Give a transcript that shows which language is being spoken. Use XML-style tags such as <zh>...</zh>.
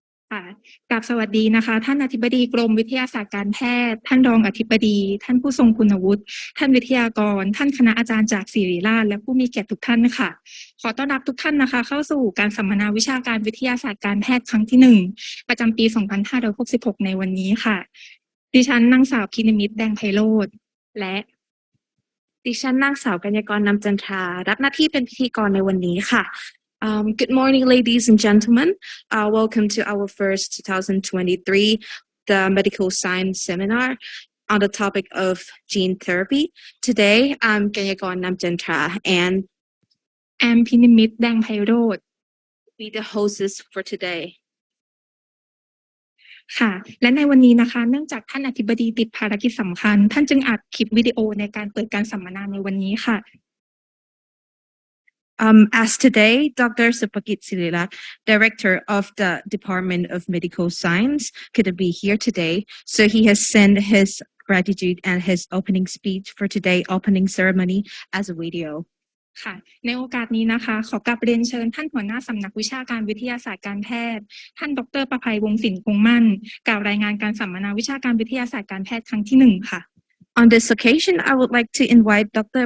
<th>ค่ะกราบสวัสดีนะคะท่านอธิบดีกรมวิทยาศาสตร์การแพทย์ท่านรองอธิบดีท่านผู้ทรงคุณวุฒิท่านวิทยากรท่านคณะอาจารย์จากศิริราชและผู้มีเกียรติทุกท่านค่ะขอต้อนรับทุกท่านนะคะเข้าสู่การสัมมนาวิชาการวิทยาศาสตร์การแพทย์ครั้งที่1ประจำปี2566ในวันนี้ค่ะดิฉันนางสาวพินิมิตรแดงไพโรจน์และดิฉันนางสาวกัญญากรนำจันทรารับหน้าที่เป็นพิธีกรในวันนี้ค่ะ</th> <en>Good morning, ladies and gentlemen. Welcome to our first 2023, the Medical Science Seminar on the topic of gene therapy. Today, I'm Ganyagon Namjantra and I'm Pinimit Dang Pairod. Be the hosts for today.</en> <th>ค่ะและในวันนี้นะคะเนื่องจากท่านอธิบดีติดภารกิจสำคัญท่านจึงอัดคลิปวิดีโอในการเปิดการสัมมนาในวันนี้ค่ะ</th> <en>As today, Dr. Supakit Sirilat, Director of the Department of Medical Science, couldn't be here today, so he has sent his gratitude and his opening speech for today's opening ceremony as a video.</en> <th>ค่ะในโอกาสนี้นะคะขอกราบเรียนเชิญท่านหัวหน้าสำนักวิชาการวิทยาศาสตร์การแพทย์ท่านดร. ประภัยวงศ์สินคงมั่นกล่าวรายงานการสัมมนาวิชาการวิทยาศาสตร์การแพทย์ครั้งที่1ค่ะ</th> <en>On this occasion, I would like to invite Dr.</en>